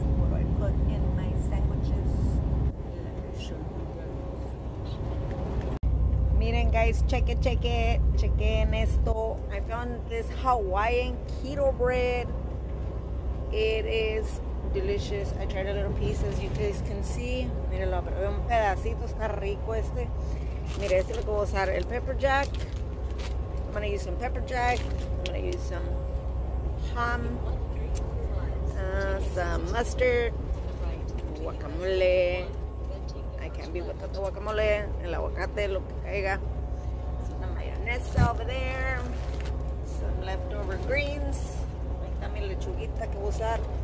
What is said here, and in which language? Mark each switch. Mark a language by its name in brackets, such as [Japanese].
[English] What do I put in my sandwiches? Let me show you guys. [Spanish] Miren guys, chequen esto. [English] I found this Hawaiian keto bread. It is delicious. I tried a little piece, as you guys can see. [Spanish] Mírenlo, pero un pedacito, está rico este. Mire, este es lo que voy a usar, el pepper jack. [English] I'm gonna use some pepper jack. I'm gonna use some ham, some mustard, guacamole. I can't be without the guacamole. [Spanish] El aguacate, lo que caiga. [English] Some mayonesa over there. Some leftover greens. [Spanish] Ahí está mi lechuguita que voy a usar.